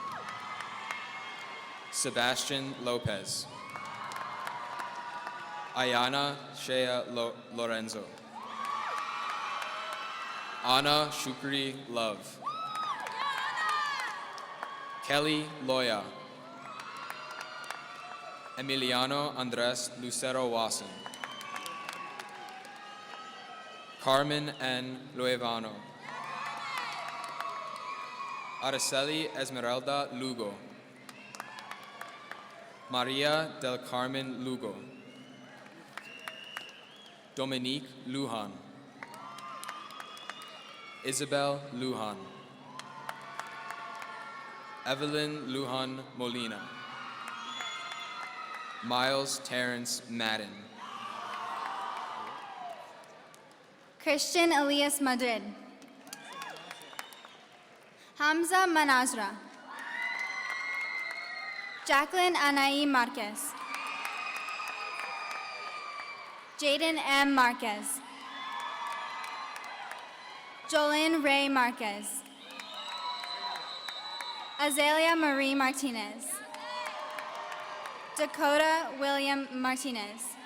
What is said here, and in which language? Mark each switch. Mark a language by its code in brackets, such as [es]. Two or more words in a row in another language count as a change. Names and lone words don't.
[en] Sebastian Lopez. Ayana Shea Lorenzo. Anna Shukri Love. Kelly Loya. Emiliano Andres Lucero Wasson. Carmen N. Luevano. Araceli Esmeralda Lugo. Maria del Carmen Lugo. Dominique Lujan. Isabel Lujan. Evelyn Lujan Molina. Miles Terrence Madden. Christian Elias Madrid. Hamza Manazra. Jacqueline Anai Marquez. Jaden M. Marquez. Jolene Ray Marquez. Azalea Marie Martinez. Dakota William Martinez.